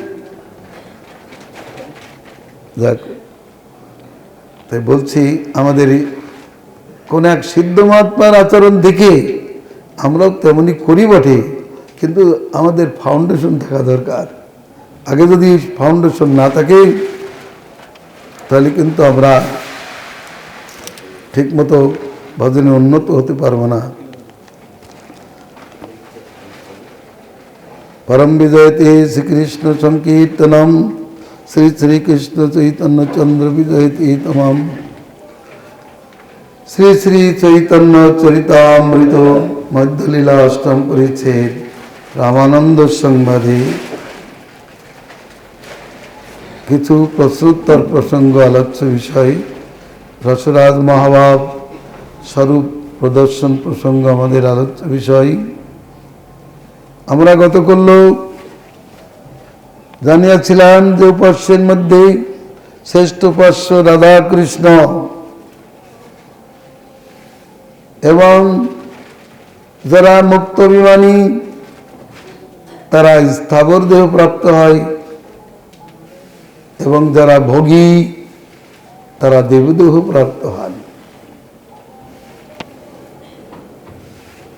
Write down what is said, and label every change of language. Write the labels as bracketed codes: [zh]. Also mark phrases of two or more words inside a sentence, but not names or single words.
[bn] দেখো, তাই বলছি, আমাদের কোন এক সিদ্ধ মহাত্মার আচরণ দেখে আমরাও তেমনি করি বটে, কিন্তু আমাদের ফাউন্ডেশন থাকা দরকার। আগে যদি ফাউন্ডেশন না থাকে, তাহলে কিন্তু আমরা ঠিক মতো ভজনে উন্নত হতে পারবো না। [sa] परम विजयते श्रीकृष्ण संकीर्तनम श्री श्रीकृष्ण चैतन्य चंद्र विजयते तमाम [bn] শ্রী শ্রী চৈতন্য চরিতামৃত মধ্যলীলা অষ্টম পরিচ্ছেদ রামানন্দ সংবাদে কিছু প্রশ্নোত্তর প্রসঙ্গ আলোচ্য বিষয় রসরাজ মহাভাব স্বরূপ প্রদর্শন প্রসঙ্গ আমাদের আলোচ্য বিষয়। আমরা গতকাল জানিয়েছিলাম যে উপাস্যের মধ্যে শ্রেষ্ঠ উপাস্য রাধা কৃষ্ণ, এবং যারা মুক্ত বিমানী তারা স্থাবর দেহ প্রাপ্ত হয়, এবং যারা ভোগী তারা দেবদেহ প্রাপ্ত হন।